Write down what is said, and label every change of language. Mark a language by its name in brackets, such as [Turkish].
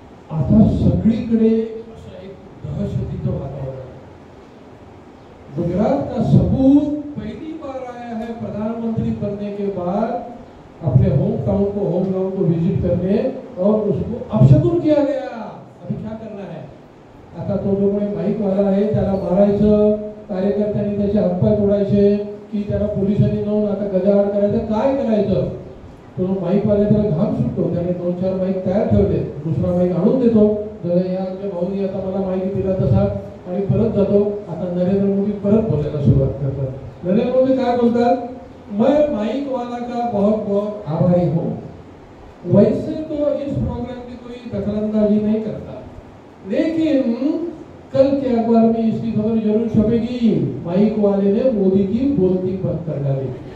[Marathi] आता सगळीकडे असं एक दहशतीचं वातावरण. [Hindi] गुजरात का सबूत पहली बार आया है प्रधानमंत्री बनने के बाद अपने होम टाउन को विजिट करने और उसको अपशगुन किया गया. अभी क्या करना है? [Marathi] आता तो जो कोणी माईक वाला आहे त्याला मारायचं, कार्यकर्त्यांनी त्याचे हातपाय तोडायचे की त्याला पोलिसांनी नेऊन आता गजाआड करायचं, काय करायचं? तो माईक वाला त्याला घाम सुटतो, त्याने 2-4 माईक तयार ठेवले, दुसरा माईक आणून देतो, जर या आमच्या भाऊनी आता मला माहिती दिला तसा, आणि परत जातो. आता नरेंद्र मोदी परत बोलायला सुरुवात करतात. नरेंद्र मोदी काय बोलतात? [Hindi] मैं माइक वाला का बहुत बहुत आभारी हूँ. वैसे तो इस प्रोग्राम की कोई दखलंदाजी नहीं करता, लेकिन कल के अखबार में इसकी खबर जरूर छपेगी, माइक वाले ने मोदी की बोलती बंद कर डाली.